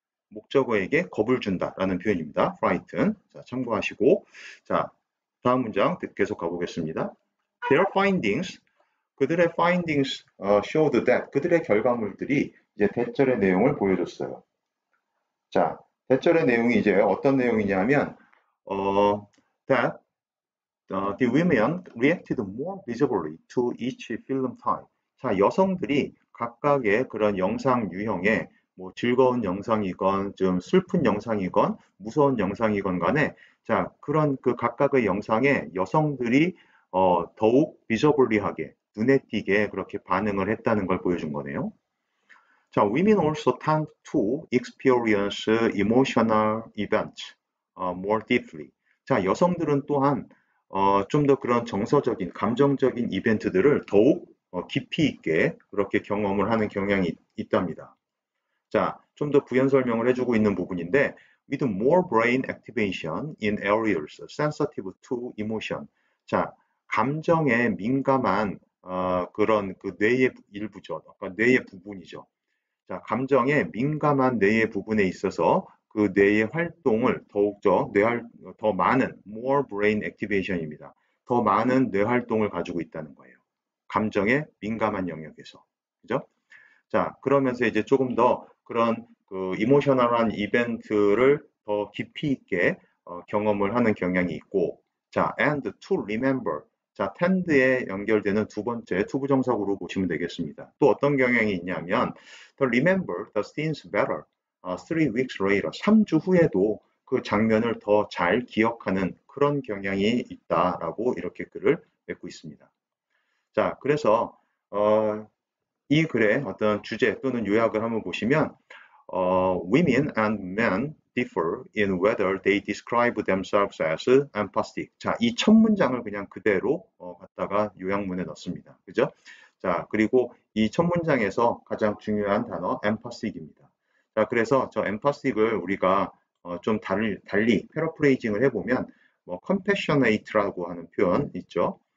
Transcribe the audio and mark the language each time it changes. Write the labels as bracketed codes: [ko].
[ko] 목적어에게 겁을 준다라는 표현입니다. frighten. 자, 참고하시고. 자, 다음 문장 계속 가보겠습니다. [en] Their findings, [ko] 그들의 [en] findings showed that, [ko] 그들의 결과물들이 이제 대절의 내용을 보여줬어요. 자, 대절의 내용이 이제 어떤 내용이냐면, [en] that the women reacted more visibly to each film type. [ko] 자, 여성들이 각각의 그런 영상 유형에 뭐 즐거운 영상이건 좀 슬픈 영상이건 무서운 영상이건 간에 자, 그런 그 각각의 영상에 여성들이 더욱 비저블리하게 눈에 띄게 그렇게 반응을 했다는 걸 보여준 거네요. [en] 자, women also tend to experience emotional events more deeply. [ko] 자, 여성들은 또한 좀 더 그런 정서적인, 감정적인 이벤트들을 더욱 깊이 있게 그렇게 경험을 하는 경향이 있답니다. 자, 좀 더 부연 설명을 해주고 있는 부분인데, [en] with more brain activation in areas sensitive to emotion. [ko] 자, 감정에 민감한 그런 그 뇌의 일부죠. 그러니까 뇌의 부분이죠. 자, 감정에 민감한 뇌의 부분에 있어서 그 뇌의 활동을 더욱더 더 많은 [en] more brain activation [ko] 입니다. 더 많은 뇌 활동을 가지고 있다는 거예요. 감정에 민감한 영역에서. 그죠? 자, 그러면서 이제 조금 더 그런 그 이모셔널한 이벤트를 더 깊이 있게 경험을 하는 경향이 있고, 자, [en] and to remember. [ko] 자, tend에 연결되는 두 번째 투부정사구로 보시면 되겠습니다. 또 어떤 경향이 있냐면, [en] the remember the scenes better. 3 weeks later. [ko] 3주 후에도 그 장면을 더 잘 기억하는 그런 경향이 있다라고 이렇게 글을 맺고 있습니다. 자, 그래서 이 글의 어떤 주제 또는 요약을 한번 보시면 [en] women and men differ in whether they describe themselves as empathic. [ko] 자, 이 첫 문장을 그냥 그대로 갖다가 요약문에 넣습니다. 그죠? 자, 그리고 이 첫 문장에서 가장 중요한 단어 empathic입니다. 자, 그래서 저 empathic을 우리가 좀 달리 패러프레이징을 해보면 뭐 compassionate라고 하는 표현 있죠.